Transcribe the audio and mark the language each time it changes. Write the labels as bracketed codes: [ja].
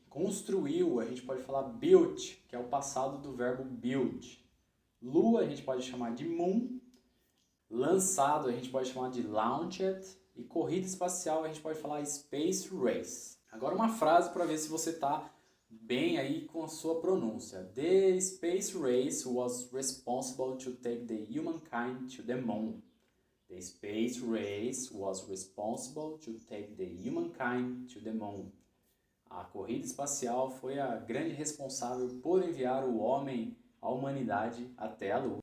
[pt] Construiu, a gente pode falar built, que é o passado do verbo build. Lua a gente pode chamar de moon. Lançado a gente pode chamar de launched. E corrida espacial a gente pode falar space race. Agora uma frase para ver se você está bem aí com a sua pronúncia. [en] The space race was responsible to take the humankind to the moon. The space race was responsible to take the humankind to the moon. [pt] A corrida espacial foi a grande responsável por enviar o homem, a humanidade, até a Lua.